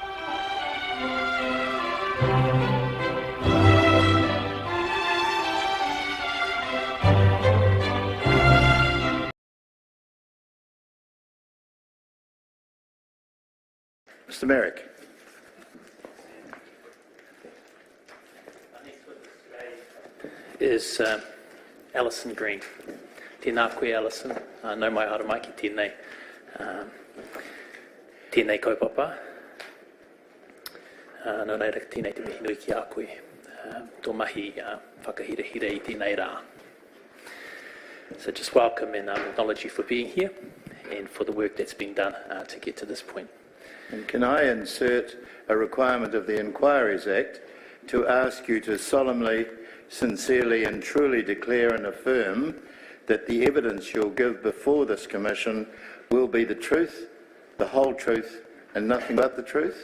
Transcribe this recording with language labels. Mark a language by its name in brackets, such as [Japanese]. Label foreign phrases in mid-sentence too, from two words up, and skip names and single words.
[English] Mr. Merrick. Is Alison Green. [Māori] Tēnā koe, Alison. Nau mai ara mai ki tēnei. Tēnei kaupapa. Nau reira tēnei te mihi nui ki a koe. Tō mahi whakahirehire I tēnei rā. [English] So just welcome and acknowledge you for being here and for the work that's been done to get to this point. And can I insert a requirement of the Inquiries Act to ask you to solemnly, sincerely and truly declare and affirm that the evidence you'll give before this Commission will be the truth, the whole truth and nothing but the truth?